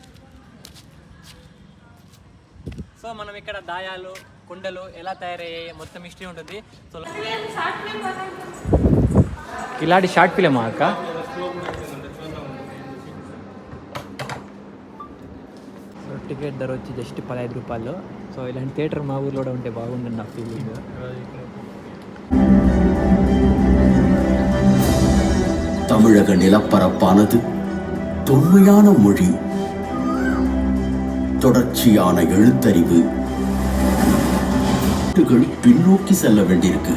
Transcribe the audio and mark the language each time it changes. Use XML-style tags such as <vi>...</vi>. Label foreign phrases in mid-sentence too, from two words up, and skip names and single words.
<te>సో మనం ఇక్కడ దాయాలు, కుండలు ఎలా తయారయ్యాయి మొత్తం హిస్టరీ ఉంటుంది. సో కిలాడి</te> <en>short filma</en> <te>అక్క? సో టికెట్ ధర వచ్చి జస్ట్ 15 రూపాయలు. సో ఇలాంటి థియేటర్ మా ఊర్లో కూడా ఉంటే బాగుంటుంది నా ఫీలింగ్.</te> <ta>தமிழக நிலப்பரப்பானது தொன்மையான மொழி, தொடர்ச்சியான எழுத்தறிவு, பின்னோக்கி செல்ல வேண்டியிருக்கு.</ta>